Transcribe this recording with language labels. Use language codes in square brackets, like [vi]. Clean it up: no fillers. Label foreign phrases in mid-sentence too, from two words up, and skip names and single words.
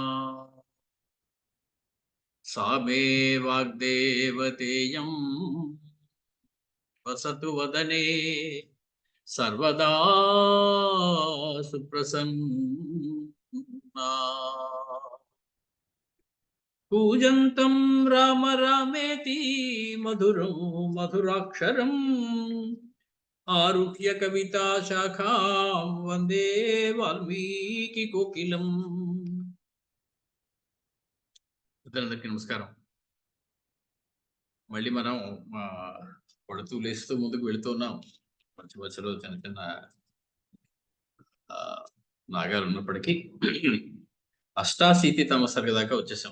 [sa] सा मे वाग्देवतेयं वसतु वदने सर्वदा सुप्रसन्ना. पूजन्तं राम रामेति मधुरं मधुराक्षरम् आरुह्य कविता शाखां वन्दे वाल्मीकि कोकिलम्. [te] అందరికీ నమస్కారం. మళ్ళీ మనం పడుతూ లేస్తూ ముందుకు వెళుతున్నాం. మంచి మధ్యలో చిన్న చిన్న నాగాలు ఉన్నప్పటికీ అష్టాశీతితమ సర్గ దాకా వచ్చేసాం.